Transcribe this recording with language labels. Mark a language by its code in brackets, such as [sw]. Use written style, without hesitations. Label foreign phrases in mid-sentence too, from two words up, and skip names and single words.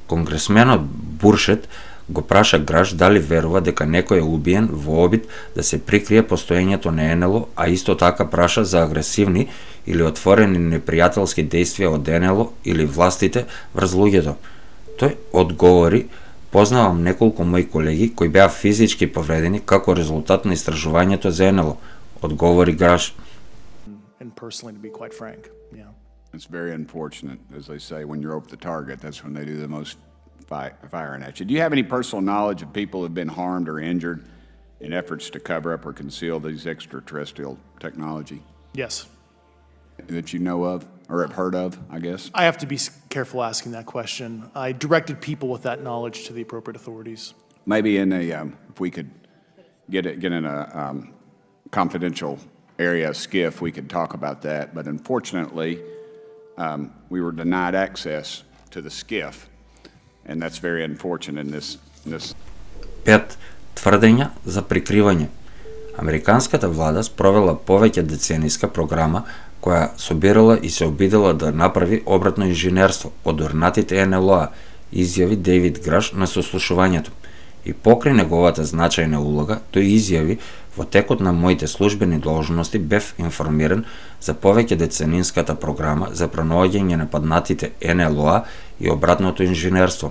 [mk] Конгресменот Буршет го праша Граш дали верува дека некој е убиен во обид да се прикрие постоењето на НЛО, а исто така праша за агресивни или отворени непријателски действија од НЛО или властите врз луѓето. Тој одговори: познавам неколку мои колеги кои беа физички повредени како резултат на истражувањето за НЛО, одговори Граш. [en] And personally, to be quite frank, yeah. It's very unfortunate, as they say, when you're over the target, that's when they do the most firing at you. Do you have any personal knowledge of people who have been harmed or injured in efforts to cover up or conceal these extraterrestrial technology? Yes. That you know of or have heard of, I guess? I have to be careful asking that question. I directed people with that knowledge to the appropriate authorities. Maybe in a, if we could get in a confidential area, SCIF, we could talk about that. But unfortunately, we were denied access to the SCIF, and that's very unfortunate in this. [mk] 5. Тврдења за прикривање. Американската влада спровела повеќе децениска програма која собирала и се обидела да направи обратно инженерство од орнатите НЛО, изјави Дејвид Граш на сослушувањето. И покри неговата значајна улога, тој изјави: во текот на моите службени должности бев информиран за повеќе деценинската програма за пронаоѓање на паднатите НЛО и обратното инженерство.